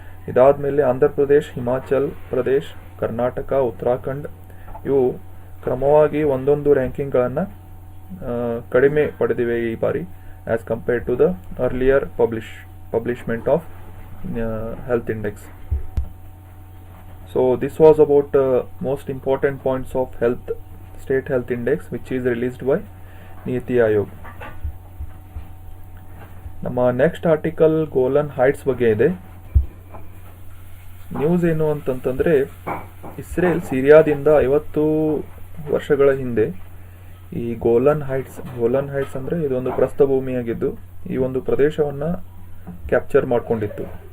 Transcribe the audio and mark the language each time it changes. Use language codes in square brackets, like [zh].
[kn] ಇದಾದಮೇಲೆ ಆಂಧ್ರ ಪ್ರದೇಶ್, ಹಿಮಾಚಲ್ ಪ್ರದೇಶ್, ಕರ್ನಾಟಕ, ಉತ್ತರಾಖಂಡ್ ಇವು ಕ್ರಮವಾಗಿ ಒಂದೊಂದು ರ್ಯಾಂಕಿಂಗ್ಗಳನ್ನು ಕಡಿಮೆ ಪಡೆದಿವೆ ಈ ಬಾರಿ, [en] As compared to the earlier publishment of health index. So this was about most important points of state health index which is released by NITI Aayog. [kn] ನಮ್ಮ ನೆಕ್ಸ್ಟ್ ಆರ್ಟಿಕಲ್ ಗೋಲನ್ ಹೈಟ್ಸ್ ಬಗ್ಗೆ ಇದೆ. ನ್ಯೂಸ್ ಏನು ಅಂತಂತಂದ್ರೆ, ಇಸ್ರೇಲ್ ಸಿರಿಯಾದಿಂದ 50 ವರ್ಷಗಳ ಹಿಂದೆ ಈ ಗೋಲನ್ ಹೈಟ್ಸ್ ಅಂದ್ರೆ ಇದೊಂದು ಪ್ರಸ್ಥಭೂಮಿಯಾಗಿದ್ದು, ಈ ಒಂದು ಪ್ರದೇಶವನ್ನ ಕ್ಯಾಪ್ಚರ್ ಮಾಡಿಕೊಂಡಿತ್ತು.